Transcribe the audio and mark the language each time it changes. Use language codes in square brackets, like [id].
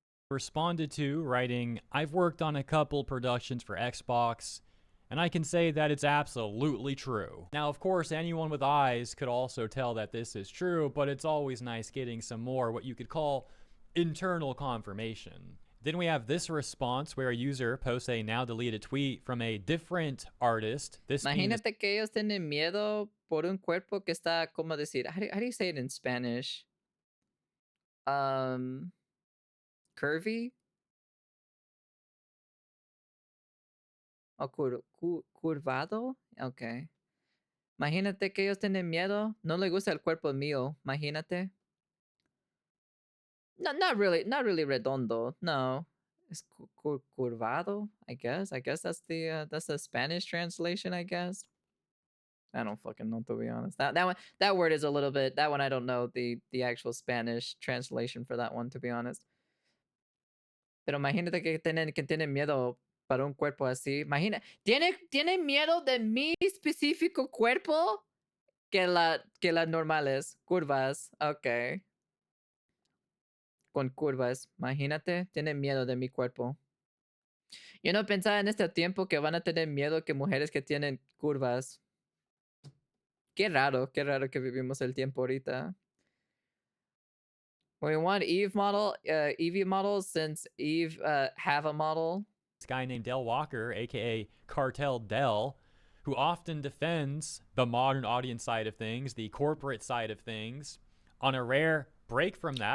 [en] Responded to, writing, I've worked on a couple productions for Xbox, and I can say that it's absolutely true. Now, of course, anyone with eyes could also tell that this is true, but it's always nice getting some more what you could call internal confirmation. Then we have this response where a user posts a now deleted tweet from a different artist. This [es] Imagínate que ellos tienen miedo por un cuerpo que está, ¿cómo decir? [en] How do you say it in Spanish? Curvy? [es] O curvado? Okay. Imagínate que ellos tienen miedo. No le gusta el cuerpo mío. Imagínate. [en] No, not really [es] redondo. [en] No. It's [es] curvado, [en] I guess. I guess that's the Spanish translation, I guess. I don't fucking know, to be honest. That word is a little bit, that one I don't know the actual Spanish translation for that one, to be honest. [es] Pero imagínate que tienen miedo para un cuerpo así. ¿Tiene miedo de mi específico cuerpo? Que las normales, curvas, okay. Con curvas, imagínate, tienen miedo de mi cuerpo. Yo no pensaba en este tiempo que van a tener miedo que mujeres que tienen curvas. Qué raro que vivimos el tiempo ahorita. [en] We want Eve models since Eve have a model. This guy named Del Walker, aka Cartel Del, who often defends the modern audience side of things, the corporate side of things. On a rare break from that,